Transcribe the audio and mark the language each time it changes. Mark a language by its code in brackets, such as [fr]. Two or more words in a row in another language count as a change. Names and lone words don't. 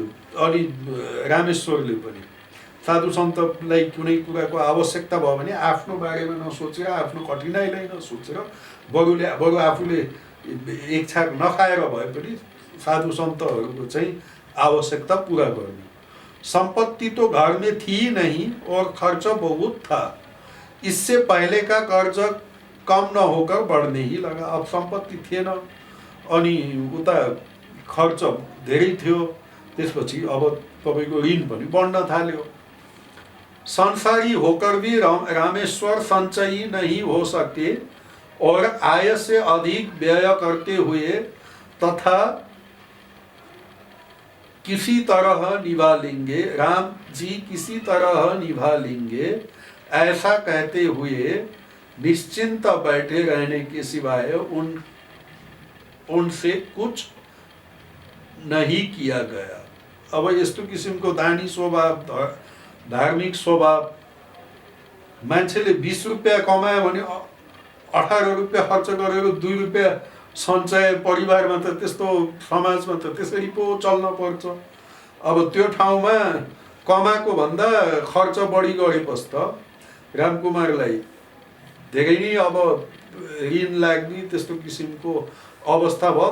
[ne] अनि रामेश्वरले पनि साधु सन्तलाई कुनै कुराको आवश्यकता भयो भने आफ्नो बारेमा नसोचेर, आफ्नो कठिनाइलाई नसोचेर, बरु आफूले एक छाक नखाएर भए पनि साधु सन्तहरूको चाहिँ आवश्यकता पूरा गर्नु। [hi] संपत्ति तो घर में थी नहीं और खर्च बहुत था, इससे पहले का कर्ज कम न होकर बढ़ने ही लगा। [ne] अब संपत्ति थिएन अनि उता खर्च धेरै थियो, त्यसपछि अब तपाईको ऋण पनि बढ्न थाल्यो। [hi] संसारी होकर भी रामेश्वर संचयी नहीं हो सकते और आय से अधिक व्यय करते हुए तथा किसी तरह निभा लेंगे, राम जी किसी तरह निभा लेंगे, ऐसा कहते हुए निश्चिंत बैठे रहने के सिवाय उनसे कुछ नहीं किया गया। [ne] अब यस्तो किसिमको दानी स्वभाव, धार्मिक स्वभाव, मान्छेले 20 रुपैयाँ कमायो भने 18 रुपैयाँ खर्च गरेर 2 रुपैयाँ सञ्चय, परिवारमा त त्यस्तो, समाजमा त त्यसरी पो चल्न पर्छ। अब त्यो ठाउँमा कमाएको भन्दा खर्च बढी गरेपछि त रामकुमारलाई धेरै नै अब ऋण लाग्ने त्यस्तो किसिमको अवस्था भयो।